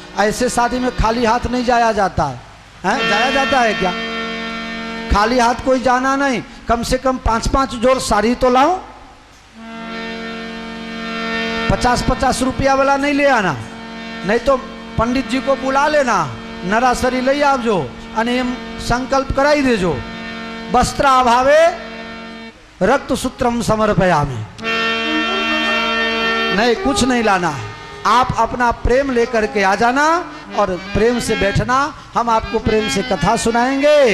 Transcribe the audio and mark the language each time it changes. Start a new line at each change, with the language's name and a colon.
Hindi: ऐसे शादी में खाली हाथ नहीं जाया जाता है। जाया जाता है क्या? खाली हाथ कोई जाना नहीं। कम से कम 5-5 जोड़ साड़ी तो लाओ। 50-50 रुपया वाला नहीं ले आना, नहीं तो पंडित जी को बुला लेना,
Gujarati: નરાસરી લઈ આવજો અને એમ સંકલ્પ કરાવી દેજો,
Sanskrit: વસ્ત્રાભાવે रक्तसूत्रम समर्पयामि।
Hindi: नहीं, कुछ नहीं लाना, आप अपना प्रेम लेकर के आ जाना और प्रेम से बैठना, हम आपको प्रेम से कथा सुनाएंगे।